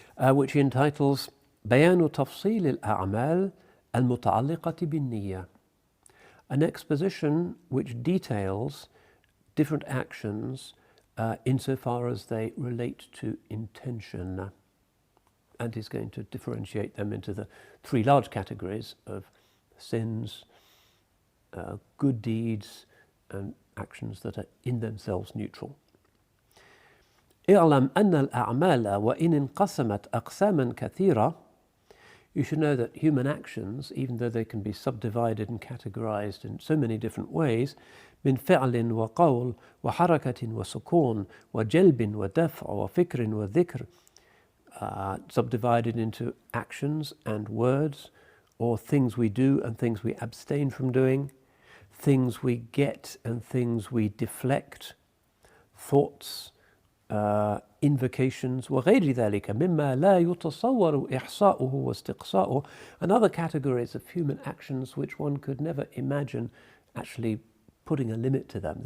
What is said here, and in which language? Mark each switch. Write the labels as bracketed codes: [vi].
[en] which he entitles Bayanu Tafsil al-A'mal al-Muta'alliqati bin-Niyya, an exposition which details different actions insofar as they relate to intention, and is going to differentiate them into the 3 large categories of sins, good deeds, and actions that are in themselves neutral. [ar] اعلم أن الأعمال وإن انقسمت أقساما كثيرة. [en] You should know that human actions, even though they can be subdivided and categorized in so many different ways, [ar] من فعل وقول وحركة وسكون وجلب ودفع وفكر وذكر, [en] subdivided into actions and words, or things we do and things we abstain from doing, things we get and things we deflect, thoughts, invocations, [ar] وغير ذلك مما لا يتصور إحصاؤه واستقصاؤه, [en] and other categories of human actions which one could never imagine actually putting a limit to them.